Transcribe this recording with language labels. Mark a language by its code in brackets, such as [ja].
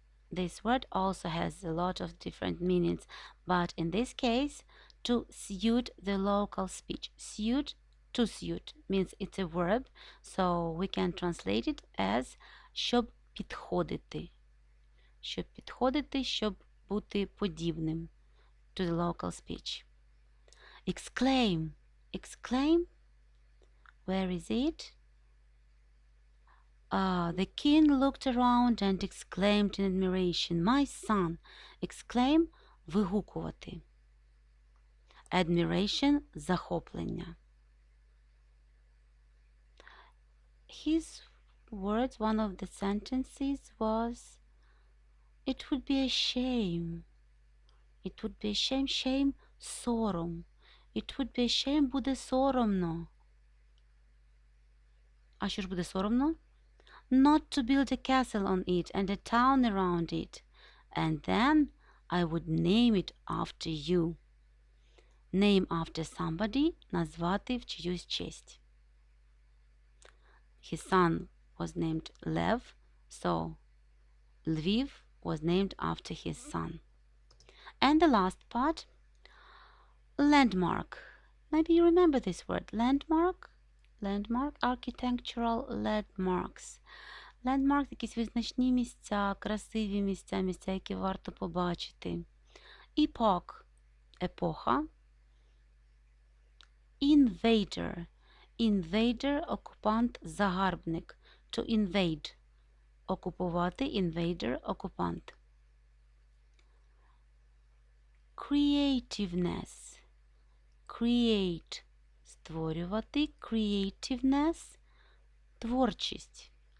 [en] This word also has a lot of different meanings, but in this case, to suit the local speech. Suit, to suit, means it's a verb, so we can translate it as [uk] щоб підходити. Щоб підходити, щоб бути подібним [en] to the local speech. Exclaim. Exclaim. Where is it? The king looked around and exclaimed in admiration. My son. Exclaim – вигукувати. Admiration – захоплення. His words, one of the sentences was, it would be a shame. It would be a shame. Shame – сором. It would be a shame – [uk] буде соромно. А що ж буде соромно? [en] Not to build a castle on it and a town around it. And then I would name it after you. Name after somebody [uk] – назвати в чиюсь честь. [en] His son was named Lev, so Lviv was named after his son. And the last part, landmark. Maybe you remember this word, landmark? Landmark, architectural landmarks. [uk] Landmark – якісь визначні місця, красиві місця, місця, які варто побачити. [en] Epoch – епоха. Invader. Invader – окупант, загарбник. To invade – окупувати, invader – окупант. Creativeness. Create – створювати, creativeness – творчість.